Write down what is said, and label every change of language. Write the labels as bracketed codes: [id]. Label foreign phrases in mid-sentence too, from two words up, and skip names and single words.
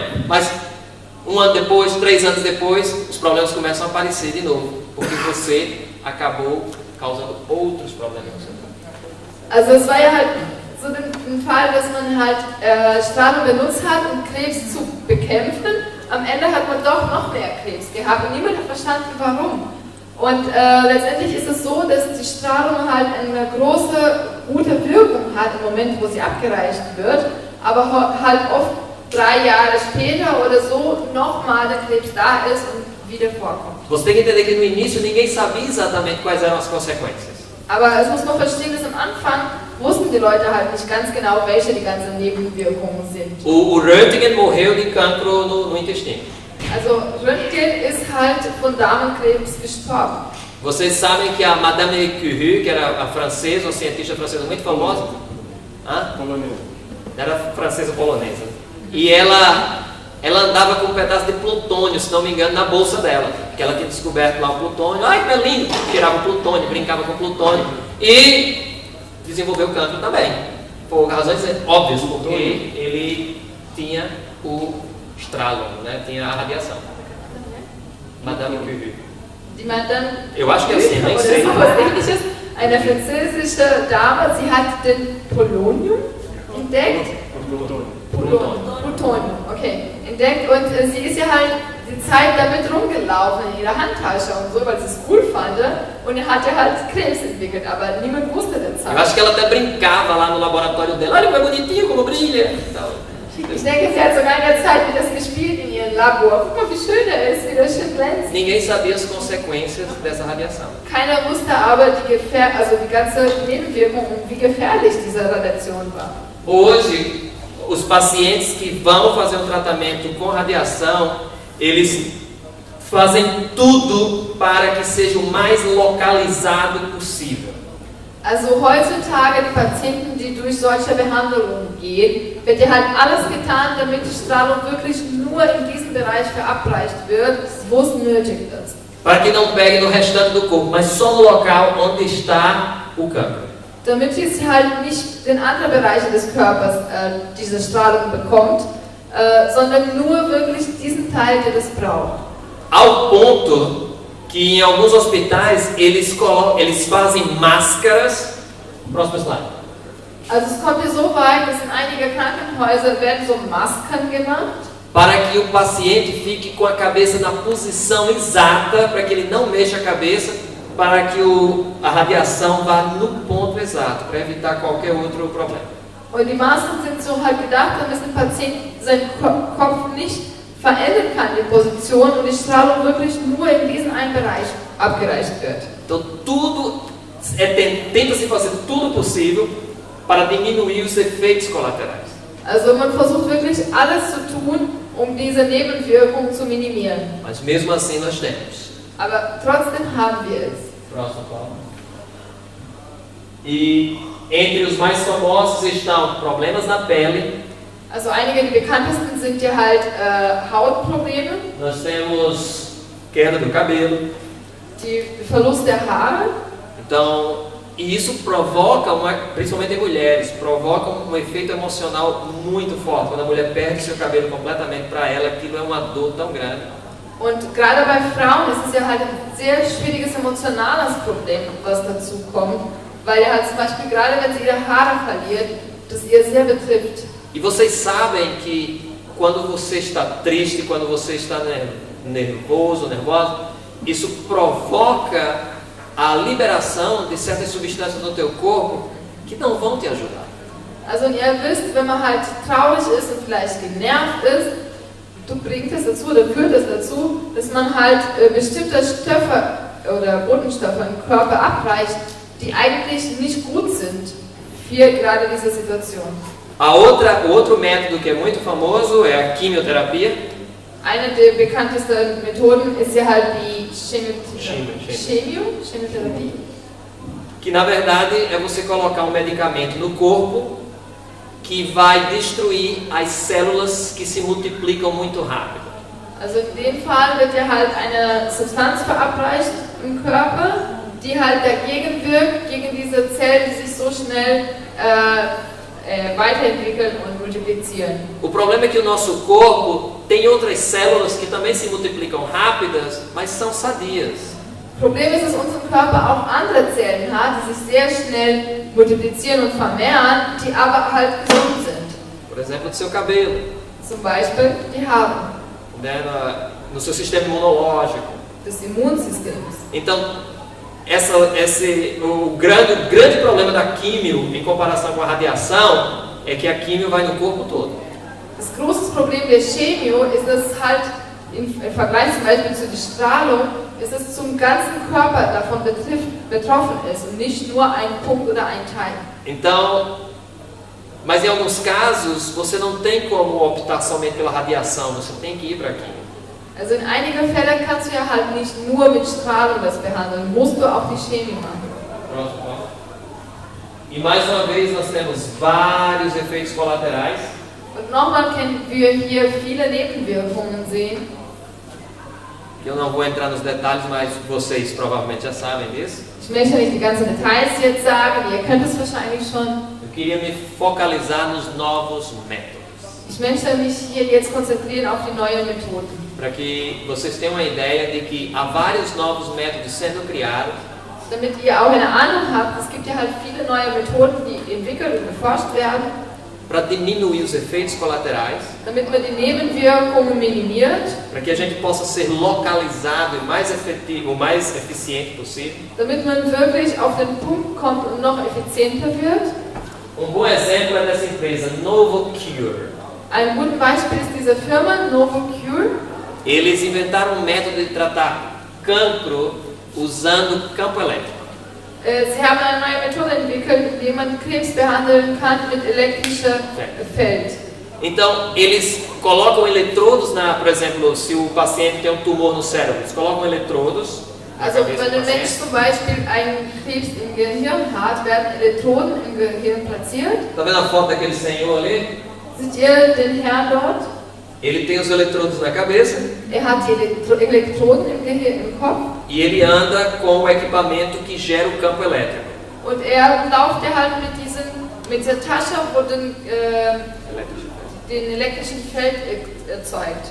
[pt] Mas 1 ano depois, 3 anos depois, os problemas começam a aparecer de novo, porque você acabou causando outros problemas no seu corpo. [de] Also es war ja halt so ein Fall, dass man halt Strahlung benutzt hat, um Krebs zu bekämpfen. Am Ende hat man doch noch mehr Krebs gehabt und niemand hat verstanden, warum. Und letztendlich ist es so, dass die Strahlung halt eine große, gute Wirkung hat im Moment, wo sie abgereicht wird, aber halt oft 3 Jahre später oder so nochmal der Krebs da ist und wieder vorkommt. [pt] Você tem que entender que no início ninguém sabia exatamente quais eram as consequências. [de] Aber es muss man verstehen, dass am Anfang wussten die Leute halt nicht ganz genau, welche die ganzen Nebenwirkungen sind. [pt] O Röntgen morreu de cancro no intestino. [de] Also Röntgen ist halt von Darmkrebs gestorben. [pt] Vocês sabem que a Madame Curie, que era a francesa, uma cientista francesa muito famosa, Polonesa. era francesa polonesa, e ela andava com um pedaço de plutônio, se não me engano, na bolsa dela, que ela tinha descoberto lá o plutônio. Ai, que é lindo! Tirava o plutônio, brincava com o plutônio e desenvolveu cancro também, por razões óbvias, porque ele tinha o estralo, né? Tinha a radiação. Madame Curie. [de] Die Madame [pt] Eu acho que é assim, nem [de] oder [pt] sei. [de] sowas ähnliches, eine französische Dame, sie hat den Polonium entdeckt. Plutonium, okay, entdeckt und sie ist ja halt die Zeit damit rumgelaufen in ihrer Handtasche und so, weil sie es cool fand und hat ja halt Krebs entwickelt, aber niemand wusste der [pt] Eu acho [de] Zeit. [pt] que ela até brincava lá no laboratório dela. Olha como é bonitinho, como brilha e tal. [de] Ich denke, sie hat sogar in der Zeit wie das gespielt in ihrem Labor. Guck mal, wie schön er ist, wie das schön glänzt. [pt] Ninguém sabia as consequências dessa radiação. [de] Keiner wusste aber die ganze Nebenwirkung und wie gefährlich diese Radiation war. [pt] Hoje, os pacientes que vão fazer um tratamento com radiação, eles fazem tudo para que seja o mais localizado possível. [de] Also heutzutage die Patienten, die durch solche Behandlungen gehen, wird ja halt alles getan, damit die Strahlung wirklich nur in diesem Bereich verabreicht wird, wo es nötig ist. [pt] Para que não pegue no restante do corpo, mas só no local onde está o cancro. [de] Damit sie halt nicht in andere Bereiche des Körpers diese Strahlung bekommt, sondern nur wirklich diesen Teil, der das braucht. [pt] Ao ponto que em alguns hospitais eles fazem máscaras. Próximo slide. [de] Also es kommt ja so weit, dass in einigen Krankenhäusern werden so Masken gemacht, [pt] Para que o paciente fique com a cabeça na posição exata, para que ele não mexa a cabeça, para que a radiação vá no ponto exato, para evitar qualquer outro problema. [de] und die Masken sind so halt gedacht, damit der Patient seinen Kopf nicht verändern kann, die Position, und die Strahlung wirklich nur in diesen einen Bereich abgereicht wird. [pt] Então tenta-se fazer tudo possível para diminuir os efeitos colaterais. [de] Also man versucht wirklich alles zu tun, um diese Nebenwirkungen zu minimieren. [pt] Mas mesmo assim nós temos. [de] Aber trotzdem haben wir es. [pt] Próximo, Paulo. E entre os mais famosos estão problemas na pele. [de] Also einige der bekanntesten sind ja halt Hautprobleme, [pt] Nós temos queda do cabelo. [de] die Verlust der Haare. [pt] Então, e isso provoca, principalmente em mulheres, provoca um efeito emocional muito forte. Quando a mulher perde seu cabelo completamente, para ela aquilo é uma dor tão grande. [de] Und gerade bei Frauen ist es ja halt ein sehr schwieriges emotionales Problem, was dazu kommt, weil ja halt zum Beispiel gerade wenn sie ihre Haare verliert, das ihr sehr betrifft. [pt] E vocês sabem que quando você está triste, quando você está nervoso, nervosa, isso provoca a liberação de certas substâncias no teu corpo que não vão te ajudar. [de] Also und ihr wisst, wenn man halt traurig ist und vielleicht genervt ist, bringt es dazu oder führt es dazu, dass man halt bestimmte Stoffe oder Botenstoffe im Körper abreicht, die eigentlich nicht gut sind für gerade diese Situation. [pt] O outro método que é muito famoso é a quimioterapia. [de] Eine der bekanntesten Methoden ist ja halt die Chemotherapie. [pt] Que na verdade é você colocar um medicamento no corpo que vai destruir as células que se multiplicam muito rápido. [de] Also in dem Fall wird ja halt eine Substanz verabreicht im Körper, die halt dagegen wirkt, gegen diese Zellen, die sich so schnell weiterentwickeln und multiplizieren. [pt] O problema é que o nosso corpo tem outras células que também se multiplicam rápidas, mas são sadias. [de] Problem ist, dass unser Körper auch andere Zellen hat, die sich sehr schnell multiplizieren und vermehren, die aber halt gesund sind. [pt] Por exemplo, do seu cabelo, [de] Zum Beispiel die Haare, [pt] né, no seu sistema imunológico. [de] des Immunsystems. [pt] Então, o grande problema da químio em comparação com a radiação é que a químio vai no corpo todo. [de] Das große Problem der Chemio ist, dass halt im Vergleich zum Beispiel zu der Strahlung, ist es zum ganzen Körper davon betroffen ist und nicht nur ein Punkt oder ein Teil. [pt] Então, mas em alguns casos você não tem como optar somente pela radiação, você tem que ir para a química. [de] Also in einigen Fällen kannst du ja halt nicht nur mit Strahlung das behandeln, musst du auch die Chemie machen. [pt] Pronto. E mais uma vez nós temos vários efeitos colaterais. [de] Und nochmal können wir hier viele Nebenwirkungen sehen. [pt] Que eu não vou entrar nos detalhes, mas vocês provavelmente já sabem disso. [de] Ich möchte nicht die ganzen Details jetzt sagen, ihr kennt es wahrscheinlich schon. [pt] Eu queria me focalizar nos novos métodos. [de] Ich möchte mich hier jetzt konzentrieren auf die neuen Methoden. [pt] Para que vocês tenham uma ideia de que há vários novos métodos sendo criados. [de] Damit ihr auch eine Ahnung habt, es gibt ja halt viele neue Methoden, die entwickelt und erforscht werden. [pt] Para diminuir os efeitos colaterais, [de] damit man die Nebenwirkungen minimiert, [pt] para que a gente possa ser localizado e mais efetivo, o mais eficiente possível. [de] Damit man wirklich auf den Punkt kommt und noch effizienter wird. [pt] Bom exemplo é dessa empresa NovoCure. [de] Ein gutes Beispiel ist diese Firma NovoCure. [pt] Eles inventaram um método de tratar cancro usando campo elétrico. [de] Sie haben eine neue Methode entwickelt, wie man Krebs behandeln kann mit elektrischem Feld. [pt] Então, eles colocam eletrodos por exemplo, se o paciente tem um tumor no cérebro, eles colocam eletrodos. [de] Also, wenn ein Mensch zum Beispiel einen Krebs im Gehirn hat, werden Elektroden im Gehirn platziert. [pt] Está vendo a foto daquele senhor ali? [de] Seht ihr den Herrn dort? [pt] Ele tem os eletrodos na cabeça. [de] hat die Elektroden im Gehirn, im Kopf. [pt] E ele anda com o equipamento que gera o campo elétrico. [de] Und läuft halt mit dieser Tasche, wo den elektrischen Feld erzeugt.